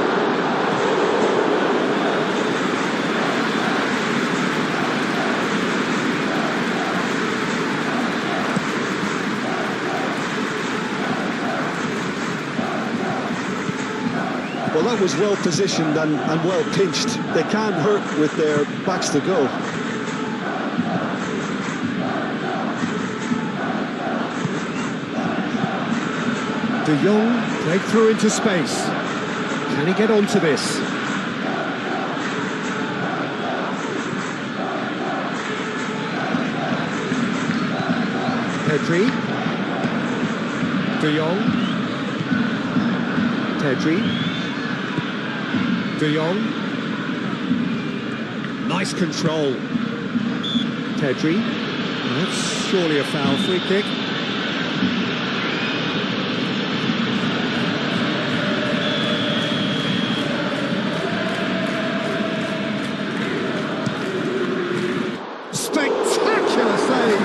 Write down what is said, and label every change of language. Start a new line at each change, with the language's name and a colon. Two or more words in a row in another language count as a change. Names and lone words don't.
English: Well, that was well positioned and well pinched. They can't hurt with their backs to goal. De Jong played through into space. Can he get onto this? Pedri. De Jong. Pedri. De Jong. Nice control. Pedri. That's surely a foul. Free kick. Spectacular save!